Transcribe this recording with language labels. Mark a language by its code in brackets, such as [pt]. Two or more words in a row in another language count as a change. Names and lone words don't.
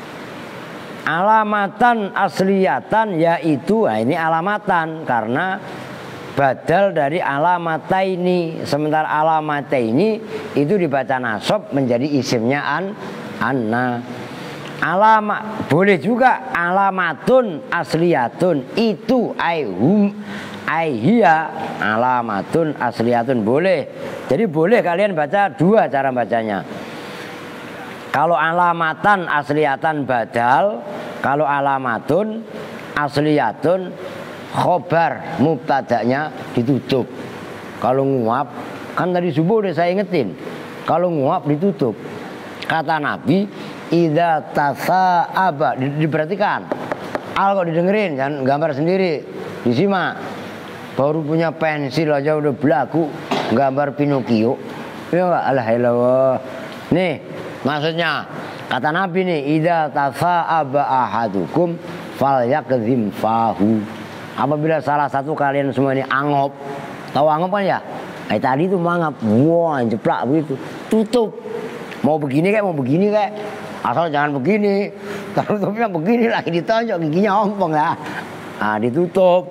[ar] علامةً أصليةً [id] yaitu, nah ini alamatan karena badal dari alamataini. Sementara alamataini itu dibaca nasab menjadi isimnya anna. Alamat boleh juga [ar] علامةٌ أصليةٌ, [id] itu [ar] أيهم أيها علامةٌ أصليةٌ [id] boleh. Jadi boleh kalian baca dua cara bacanya. Kalau [ar] علامةً أصليةً [id] badal, kalau [ar] علامةٌ أصليةٌ [id] khobar mubtadanya ditutup. Kalau nguap, kan tadi subuh udah saya ingetin, kalau nguap ditutup. Kata Nabi, [ar] إذا تثاءب, [id] diperhatikan. Al kok didengerin, jangan gambar sendiri, disimak. Baru punya pensil aja udah belagu gambar Pinocchio. Ya enggak, alhamdulillah. Nih, maksudnya kata Nabi nih, [ar] إذا تثاءب أحدكم فليكظم فاه. [id] Apabila salah satu kalian semua ini angop, tahu angop kan ya? Tadi itu mangap, wah jeplak begitu, tutup. Mau begini kayak, asal jangan begini. Tutupnya begini lagi ditonjok, giginya ompong ya. Nah, ditutup.